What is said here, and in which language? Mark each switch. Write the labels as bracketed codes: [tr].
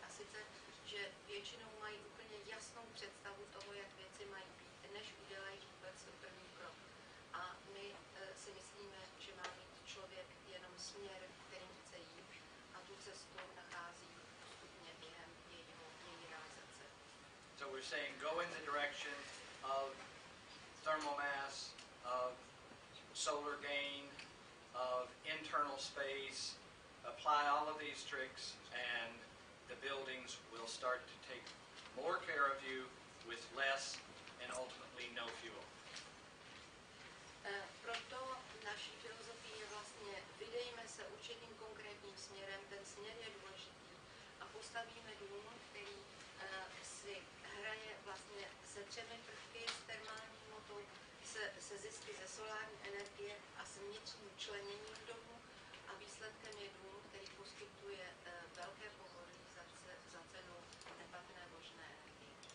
[cs] A sice, že většinou mají úplně jasnou představu toho, jak věci mají být, než udělají vůbec první krok. A my si myslíme, že má mít člověk jenom směr, kterým chce jít, a tu cestu nachází postupně během její realizace. [en] So we're saying go in the direction of thermal mass, of solar gain, of internal space. Apply all of these tricks and the buildings will start to take more care of you with less and ultimately no fuel. [cs] Proto naší filozofii je vlastně vydejme se určitým konkrétním směrem, ten směr je důležitý a postavíme dům, který si hraje vlastně se třemi prvky, s termální hmotou, se zisky ze solární energie a s vnitřním členěním domu a výsledkem je dům, který poskytuje velké pohodlí za cenu nepatrné možné energie.